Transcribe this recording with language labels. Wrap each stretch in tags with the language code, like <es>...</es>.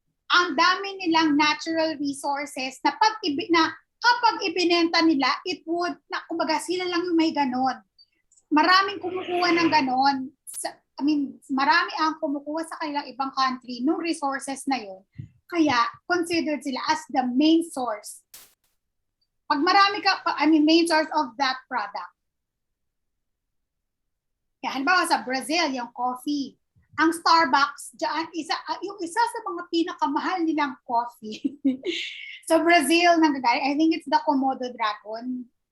<tl>Ang dami nilang natural resources na kapag ibinenta nila, kumbaga sila lang yung may ganon. Maraming kumukuha ng ganon. Marami ang kumukuha sa kanilang ibang country nung resources na yun. Kaya, considered sila</tl> <en>as the main source.</en> <tl>Pag</tl> <en>main source of that product.</en> <tl>Kaya, halimbawa sa Brazil, yung coffee. Ang Starbucks, yung isa sa mga pinakamahal nilang coffee. Sa Brazil,</tl> <en>I think it's the Komodo Dragon.</en>